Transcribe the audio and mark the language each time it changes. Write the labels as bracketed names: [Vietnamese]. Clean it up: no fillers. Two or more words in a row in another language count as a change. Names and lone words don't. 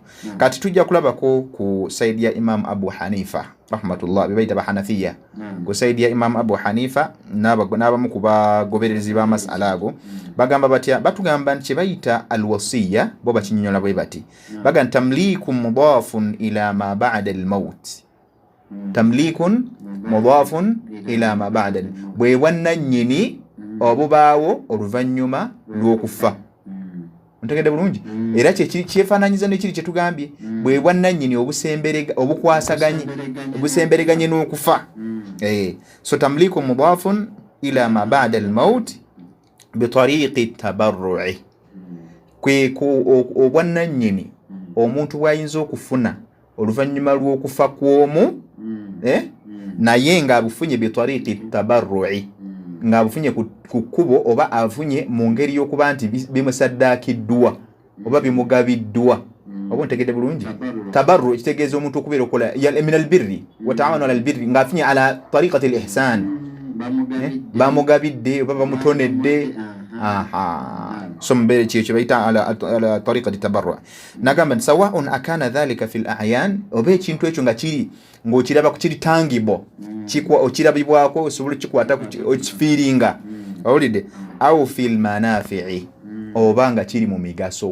[Ganda] Kati tujja kulabako ku sayidi ya Imam Abu Hanifa rahmatullah, be bayita bahanafiya. Ku sayidi ya Imam Abu Hanifa n'abamu ku bagoberezi b'amasala ago bagamba batya, batugamba nti kye bayita alwasiyya bo bakinyonnyola bwe bati, bagamba [Arabic] تمليك مضاف إلى ما بعد الموت. تمليك مضاف إلى ما بعد, [Ganda] bwe bwannannyini obubaawo oluvannyuma lw'okufa. Ntegedde bulungi? Era kyefaananyiza nekiri kye tugambye, bwe bwannannyini obusembereganye n'okufa. So [Arabic] تمليك مضاف إلى ما بعد الموت بطريق التبرع, [Ganda] kwe obwannannyini omuntu bw'ayinza okufuna oluvannyuma lw'okufa kw'omu, naye ng'abufunye [Arabic] بطريق التبرع, [Ganda] ng'abufunye ku kkubo oba afunye mu ngeri y'okuba nti bimusaddaakiddwa oba bimugabiddwa. Oba ntegedde bulungi? Tabarru kitegeeza omuntu okubeera okola [Arabic] من البر وتعاون على البر, [Ganda] ng'afunye [Arabic] على طريقة الإحسان, [Ganda] bamugabidde oba bamutonedde. So mbeere kyekyo bayita [Arabic] على طريقة التبرع. [Ganda] Nagamba nti [Arabic] سواء أكان ذلك في الأعيان, [Ganda] oba ekintu ekyo nga kiri ng'okiraba ku kiri tangible, okirabibwako osobola kikwata okifiiringa, owulidde, [Arabic] أو في المنافع, [Ganda] oba nga kiri mu migaso.